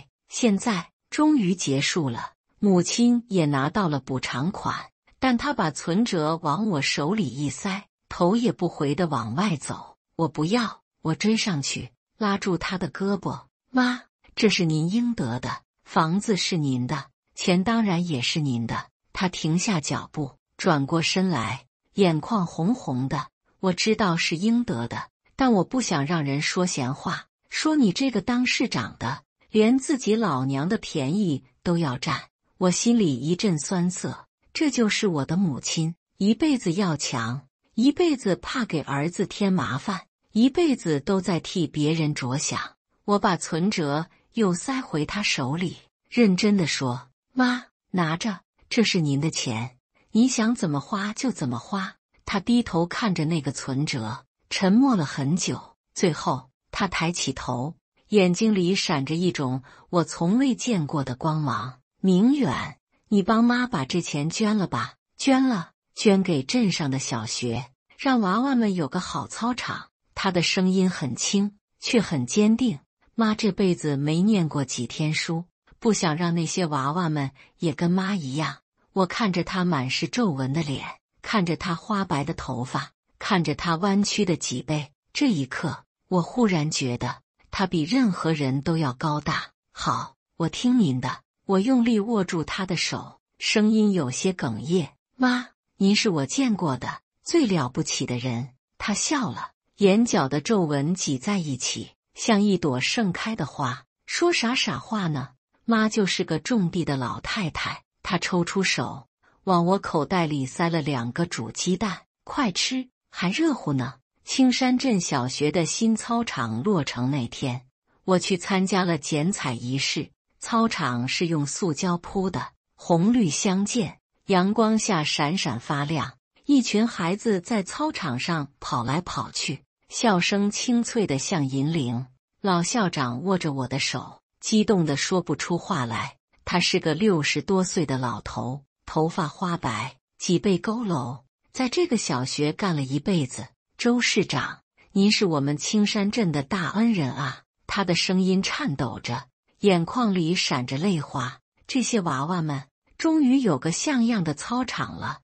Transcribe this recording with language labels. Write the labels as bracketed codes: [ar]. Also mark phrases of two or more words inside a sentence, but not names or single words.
[zh] 現在終於結束了，母親也拿到了補償款，但她把存折往我手裡一塞，頭也不回地往外走。我不要，我追上去，拉住她的胳膊。媽，這是您應得的，房子是您的，錢當然也是您的。她停下腳步，轉過身來，眼眶紅紅的。我知道是應得的，但我不想讓人說閒話，說你這個當市長的，連自己老娘的便宜都要占。我心裡一陣酸澀，這就是我的母親，一輩子要強，一輩子怕給兒子添麻煩，一輩子都在替別人着想。我把存折又塞回她手裡，認真地說：媽，拿着，這是您的錢，你想怎麼花就怎麼花。她低頭看着那個存折，沉默了很久，最後她抬起頭，眼睛裡閃着一種我從未見過的光芒。明遠，你幫媽把這錢捐了吧，捐了，捐給鎮上的小學，讓娃娃們有個好操場。她的聲音很輕，卻很堅定。媽這輩子沒念過幾天書，不想讓那些娃娃們也跟媽一樣。我看着她滿是皺紋的臉，看着她花白的頭髮，看着她彎曲的脊背，這一刻，我忽然覺得她比任何人都要高大。好，我聽您的。我用力握住她的手，聲音有些哽咽。媽，您是我見過的最了不起的人。她笑了，眼角的皺紋擠在一起，像一朵盛開的花。說啥傻話呢？媽就是個種地的老太太。她抽出手，往我口袋裡塞了2個煮雞蛋，快吃，還熱乎呢。青山鎮小學的新操場落成那天，我去參加了剪彩儀式。操場是用塑膠鋪的，紅綠相間，陽光下閃閃發亮。一群孩子在操場上跑來跑去，笑聲清脆得像銀鈴。老校長握着我的手，激動得說不出話來。他是個60多歲的老頭，頭髮花白，脊背佝偻，在這個小學幹了一輩子。周市長，您是我們青山鎮的大恩人啊！他的聲音顫抖着，眼眶裡閃着淚花。這些娃娃們， 終於有個像樣的操場了。